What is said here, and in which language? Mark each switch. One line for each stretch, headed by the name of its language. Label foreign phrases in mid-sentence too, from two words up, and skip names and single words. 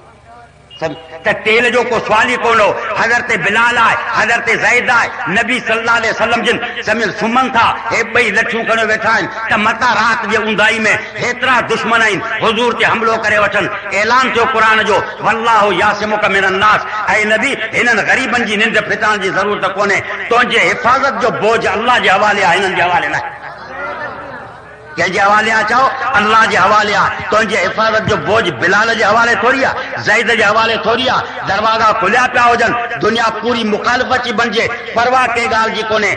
Sindhi: त तेल जो को सवाल ई कोन हो। हज़रत बिलाल आहे, हज़रत ज़ैद आहे, नबी
Arabic: صلى الله عليه وسلم
Sindhi: जिन समिल सुमन था, हे 2 लठियूं खणी वेठा आहिनि त मता रात जे ऊंदाई में हेतिरा दुश्मन आहिनि हुज़ूर ते हमिलो करे वठनि। ऐलान थियो क़ुरान जो,
Arabic: والله يعصمك من الناس,
Sindhi: ऐं नबी हिननि ग़रीबनि जी निंड फिटाइण जी ज़रूरत कोन्हे, तुंहिंजे हिफ़ाज़त जो बोझ अल्लाह जे हवाले आहे, हिननि जे हवाले न आहे। कंहिंजे हवाले आहे चओ? अल्लाह जे हवाले आहे। तुंहिंजे हिफ़ाज़त जो बोझ बिलाल जे हवाले थोरी आहे, ज़ैद जे हवाले थोरी आहे। दरवाज़ा खुलिया पिया हुजनि, दुनिया पूरी मुखालिफ़ अची बणिजे, परवाह कंहिं ॻाल्हि जी कोन्हे।